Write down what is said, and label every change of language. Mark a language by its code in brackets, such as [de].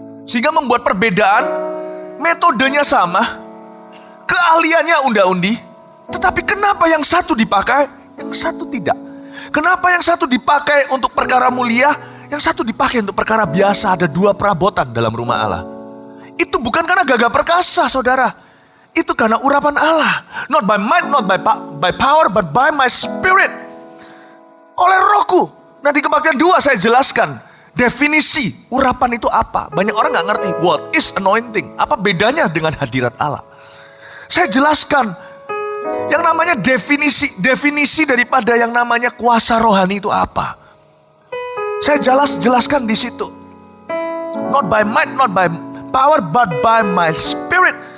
[id] Sehingga membuat perbedaan, metodenya sama, keahliannya unda-undi. Tetapi kenapa yang satu dipakai, yang satu tidak? Kenapa yang satu dipakai untuk perkara mulia, yang satu dipakai untuk perkara biasa? Ada 2 perabotan dalam rumah Allah. Itu bukan karena gagah perkasa, saudara. Itu karena urapan Allah. [en] Not by might, not by power, but by my spirit. [id] Oleh Rohku. Nah, di kebaktian 2 saya jelaskan definisi urapan itu apa. Banyak orang gak ngerti. [en] What is anointing? [id] Apa bedanya dengan hadirat Allah? Saya jelaskan yang namanya definisi daripada yang namanya kuasa rohani itu apa. Saya jelaskan di situ. [en] Not by might, not by power, but by my spirit.